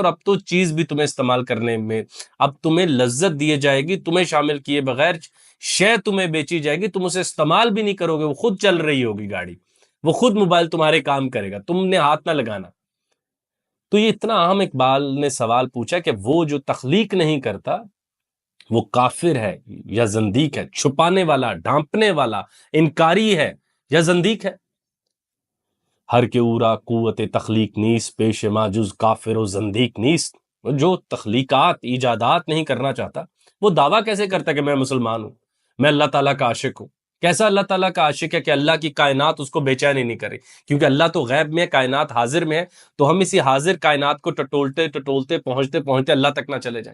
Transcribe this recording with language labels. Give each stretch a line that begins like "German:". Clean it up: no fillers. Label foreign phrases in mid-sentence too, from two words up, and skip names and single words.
Urdu: اور اب تو چیز بھی تمہیں استعمال کرنے میں، اب تمہیں لذت دیے جائے گی، تمہیں شامل کیے بغیر شے تمہیں بیچی جائے گی، تم اسے استعمال بھی نہیں کرو گے، وہ خود چل رہی ہوگی گاڑی، وہ خود موبائل تمہارے کام کرے گا، تم نے ہاتھ نہ لگانا۔ تو یہ اتنا اہم اقبال نے سوال پوچھا کہ وہ جو تخلیق نہیں کرتا وہ کافر ہے یا زندیق ہے، چھپانے والا، ڈھانپنے والا، انکاری ہے یا زندیق ہے۔
Persian: ہر کے اورا قوت تخلیق نیست، پیش ما جز کافر و زندیق نیست۔
Urdu: جو تخلیقات، ایجادات نہیں کرنا چاہتا، وہ دعویٰ کیسے کرتا ہے کہ میں مسلمان ہوں، میں اللہ تعالیٰ کا عاشق ہوں؟ کیسا اللہ تعالیٰ کا عاشق ہے کہ اللہ کی کائنات اس کو بے چین ہی نہیں کرے؟ کیونکہ اللہ تو غیب میں ہے، کائنات حاضر میں ہے، تو ہم اسی حاضر کائنات کو ٹٹولتے ٹٹولتے پہنچتے پہنچتے اللہ تک نہ چلے جائیں۔